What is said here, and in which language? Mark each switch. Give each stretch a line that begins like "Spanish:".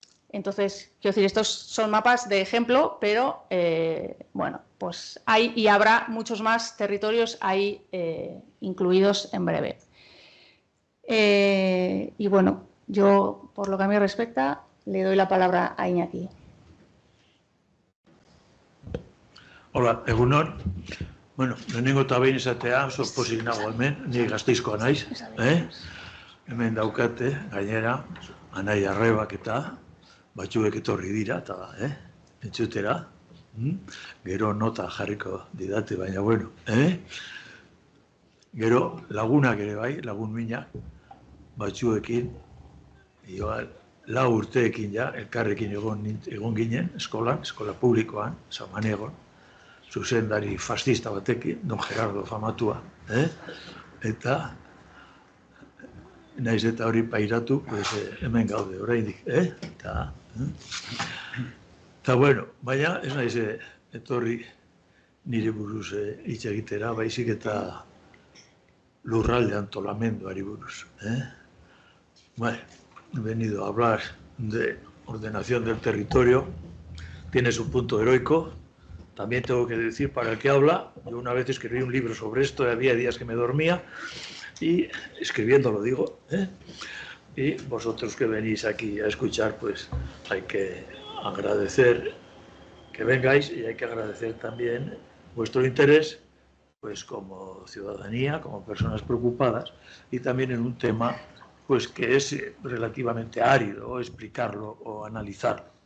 Spanish: Entonces, quiero decir, estos son mapas de ejemplo, pero bueno, pues hay y habrá muchos más territorios ahí incluidos en breve. Y bueno, yo, por lo que a mí respecta, le doy la palabra a Iñaki.
Basque: Hola, egunon. Bueno, lehenengo eta behin esatea, oso pozik nago hemen, ni Gasteizkoa naiz, hemen daukate, gainera, Anai Arrebak eta batzuek etorri dira, eta entzutera, gero nota jarriko didate, baina bueno, gero lagunak ere bai, lagun minak, batzuekin, igual, 4 urteekin ja, elkarrekin egon ginen, eskola publikoan, Samaniego, zuzendari fascista batekin, Don Gerardo famatua, eta naiz eta hori pairatu, pues, hemen gaude oraindik, eta bueno, baina ez naiz etorri nire buruz hitz egitera, baizik eta lurralde antolamenduari buruz.
Spanish: Bueno, he venido a hablar de ordenación del territorio, tiene su punto heroico. También tengo que decir, para el que habla, yo una vez escribí un libro sobre esto, y había días que me dormía, y escribiendo lo digo, y vosotros que venís aquí a escuchar, pues hay que agradecer que vengáis y hay que agradecer también vuestro interés, pues como ciudadanía, como personas preocupadas, y también en un tema pues que es relativamente árido explicarlo o analizarlo.